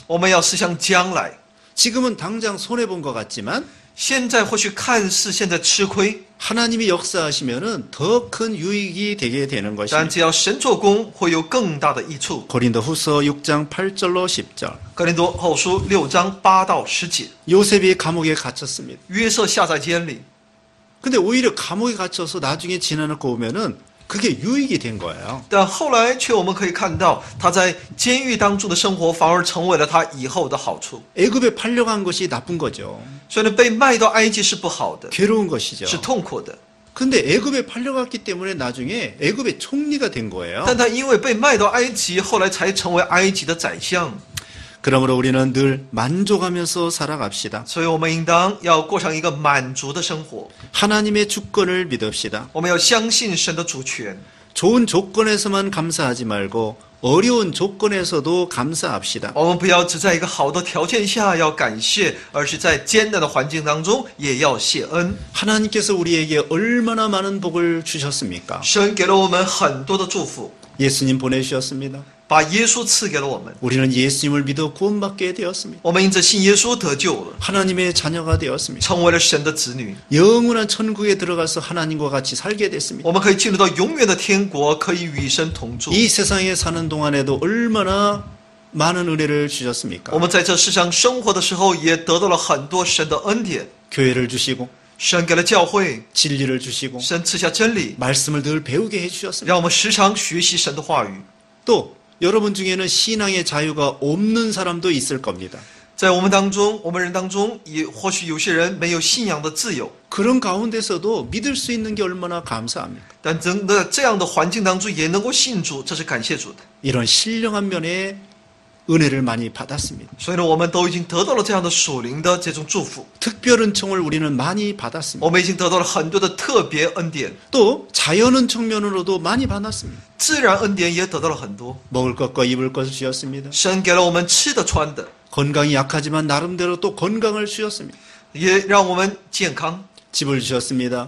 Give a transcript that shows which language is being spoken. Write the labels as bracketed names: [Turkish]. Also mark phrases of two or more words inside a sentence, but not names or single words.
[Chinese] 我们要思想将来。 [Korean] 지금은 당장 손해 본 것 같지만 [Chinese] 现在或许看似现在吃亏， [Korean] 하나님이 역사하시면은 더 큰 유익이 되게 되는 [Chinese] 但 [Korean] 것입니다. [Chinese] 只要神做工，会有更大的益处。 [Korean] 고린도후서 6장 8절로 10절. [Chinese] 哥林多后书6章8到10节， [Korean] 요셉이 감옥에 갇혔습니다. [Chinese] 约瑟下在监里， [Korean] 근데 오히려 감옥에 갇혀서 나중에 지나놓고 보면은 그게 유익이 된 거예요. [Chinese] 但后来却我们可以看到，他在监狱当中的生活反而成为了他以后的好处。 [Korean] 애굽에 팔려간 것이 나쁜 거죠. [Chinese] 所以呢，被卖到埃及是不好的， [Korean] 괴로운 것이죠. [Chinese] 是痛苦的。 [Korean] 근데 애굽에 팔려갔기 때문에 나중에 애굽의 총리가 된 거예요. [Chinese] 但他因为被卖到埃及，后来才成为埃及的宰相。 [Korean] 그러므로 우리는 늘 만족하면서 살아갑시다. [Chinese] 所以我们应当要过上一个满足的生活。 [Korean] 하나님의 주권을 믿읍시다. [Chinese] 我们要相信神的主权， [Korean] 좋은 조건에서만 감사하지 말고 어려운 조건에서도 감사합시다. [Chinese] 我们不要只在一个好的条件下要感谢，而是在艰难的环境当中也要谢恩。 [Korean] 하나님께서 우리에게 얼마나 많은 복을 주셨습니까? [Chinese] 神给了我们很多的祝福， [Korean] 예수님 보내주셨습니다. [Chinese] 把耶稣赐给了我们。 [Korean] 우리는 예수님을 믿어 구원받게 되었습니다. [Chinese] 我们因着信耶稣得救了， [Korean] 하나님의 자녀가 되었습니다. [Chinese] 成为了神的子女。 [Korean] 영원한 천국에 들어가서 하나님과 같이 살게 됐습니다. [Chinese] 我们可以进入到永远的天国，可以与神同住。 [Korean] 이 세상에 사는 동안에도 얼마나 많은 은혜를 주셨습니까? [Chinese] 我们在这世上生活的时候，也得到了很多神的恩典。 [Korean] 교회를 주시고 [Chinese] 神给了教会， [Korean] 진리를 주시고 [Chinese] 神赐下真理， [Korean] 말씀을 늘 배우게 해주셨습니다. [Chinese] 让我们时常学习神的话语。 [Korean] 또 여러분 중에는 신앙의 자유가 없는 사람도 있을 겁니다. [Chinese] 在我们当中，我们人当中，也或许有些人没有信仰的自由， [Korean] 그런 가운데서도 믿을 수 있는 게 얼마나 감사합니까? [Chinese] 但真的这样的环境当中也能够信主，这是感谢主的。 [Korean] 이런 신령한 면에 은혜를 많이 받았습니다. [Chinese] 所以呢，我们都已经得到了这样的属灵的这种祝福， [Korean] 특별 은총을 우리는 많이 받았습니다. [Chinese] 我们已经得到了很多的特别恩典， [Korean] 또 자연 은총 면으로도 많이 받았습니다. [Chinese] 自然恩典也得到了很多。 [Korean] 먹을 것과 입을 것을 주셨습니다. [Chinese] 神给了我们吃的穿的， [Korean] 건강이 약하지만 나름대로 또 건강을 주셨습니다. [Chinese] 也让我们健康， [Korean] 집을 주셨습니다.